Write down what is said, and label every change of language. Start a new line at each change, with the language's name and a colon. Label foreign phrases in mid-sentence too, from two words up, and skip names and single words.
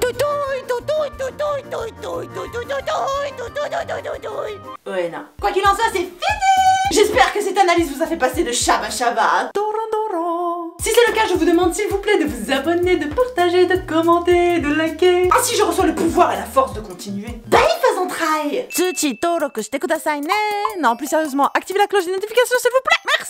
French: Ouais, non. Quoi qu'il en soit, c'est fini. J'espère que cette analyse vous a fait passer de Shabba Shabba. Si c'est le cas, je vous demande s'il vous plaît de vous abonner, de partager, de commenter, de liker. Ainsi, je reçois le pouvoir et la force de continuer. Bye, faisons try.
Japanese: Tsuchi登録してくださいね.
French: Non, plus sérieusement, activez la cloche des notifications s'il vous plaît.